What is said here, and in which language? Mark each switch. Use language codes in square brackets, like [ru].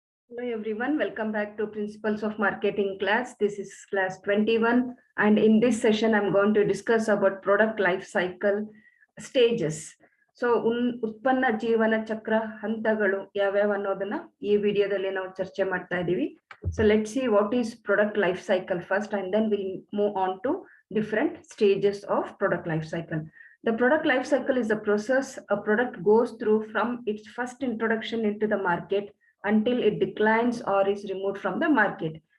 [en] Hello everyone, welcome back to Principles of Marketing class. This is class 21 and in this session I'm going to discuss about product life cycle stages. [kn] So ಉತ್ಪನ್ನ ಜೀವನ ಚಕ್ರ ಹಂತಗಳು ಯಾವ್ಯಾವ ಅನ್ನೋದನ್ನ ಈ ವಿಡಿಯೋದಲ್ಲಿ ನಾವು ಚರ್ಚೆ ಮಾಡ್ತಾ ಇದೀವಿ. [en] So let's see what is product life cycle first and then we'll move on to different stages of product life cycle. The product life cycle is the process a product goes through from its first introduction into the market until it declines or is removed from the market.